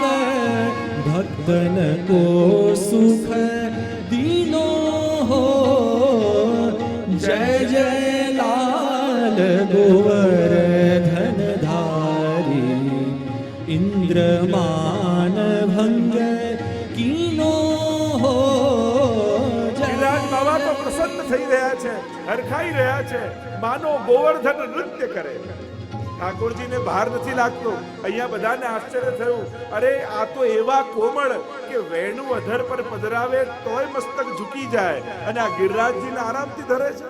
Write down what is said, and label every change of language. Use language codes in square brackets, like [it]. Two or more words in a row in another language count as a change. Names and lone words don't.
[bra] भक्तन को सुख दीनो हो, जय जय लाल गोवर्धन धारी। इंद्रमान भंग कीनो हो, जय [gu] પ્રસન્ન થઈ રહ્યા છે, હરખાઈ રહ્યા છે, માનો ગોવર્ધન નૃત્ય કરે. ઠાકોરજીને ભાર નથી લાગતો. અહીંયા બધાને આશ્ચર્ય થયું, અરે આ તો એવા કોમળ કે વેણુ અધર પર પધરાવે તોય મસ્તક ઝૂકી જાય, અને આ ગિરિરાજજીને આરામથી ધરે છે.